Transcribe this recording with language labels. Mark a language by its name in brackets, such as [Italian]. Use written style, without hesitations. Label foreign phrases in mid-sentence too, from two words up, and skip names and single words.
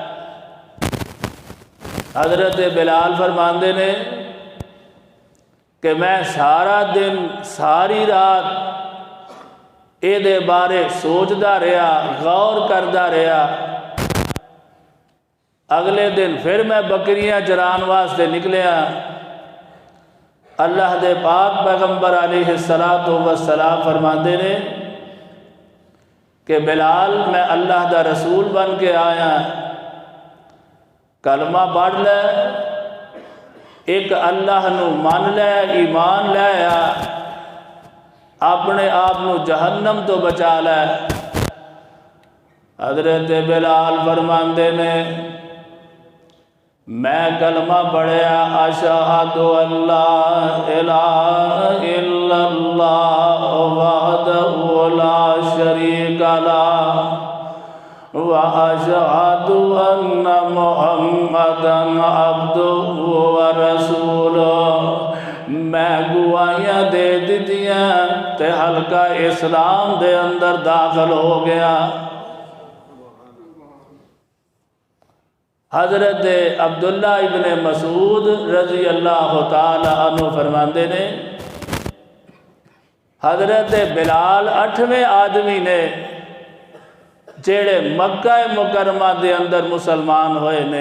[Punjabi] حضرت بلال فرماندے نے کہ میں سارا دن ساری رات اے دے بارے سوچدا رہا، غور کردا رہا۔ اگلے دن پھر میں بکریاں چران واسطے نکلیا۔ اللہ دے پاک پیغمبر علیہ السلام فرماندے نے کہ بلال میں اللہ دا رسول بن کے آیا، کلمہ پڑھ لے، ایک اللہ نو مان لے، ایمان لے آ، اپنے آپ نو جہنم تو بچا لے۔ حضرت بلال فرماندے نے میں کلمہ پڑھیا اشہد [Arabic] ان لا الہ الا اللہ وحدہ لا شریک لہ وَأَشْهَدُ أَنَّ مُحَمَّدًا عَبْدُهُ وَرَسُولُهُ، [Punjabi] میں گواہیاں دے دیتیاں تے حلقہ اسلام دے اندر داخل ہو گیا۔ حضرت عبداللہ ابن مسعود رضی اللہ تعالی عنہ فرماندے نے حضرت بلال 8ویں آدمی نے جیڑے مکہ مکرمہ دے اندر مسلمان ہوئے نے۔